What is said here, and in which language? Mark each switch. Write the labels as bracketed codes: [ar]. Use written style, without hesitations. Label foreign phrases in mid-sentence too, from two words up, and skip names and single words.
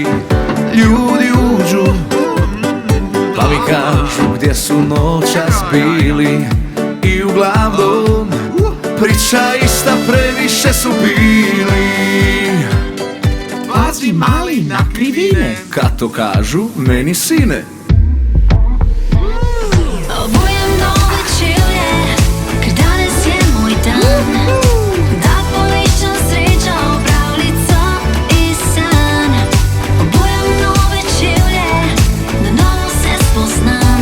[hr] Ljudi uđu pa mi kažu gdje su noćas bili. I uglavnom priča ista, previše su bili. Pazi mali na krivine, kad to kažu meni sine. [sl] Obujem nove čevlje, ker danes je moj dan. Da poiščem srečo, pravljico in san. Obujem nove čevlje, na novo se spoznam.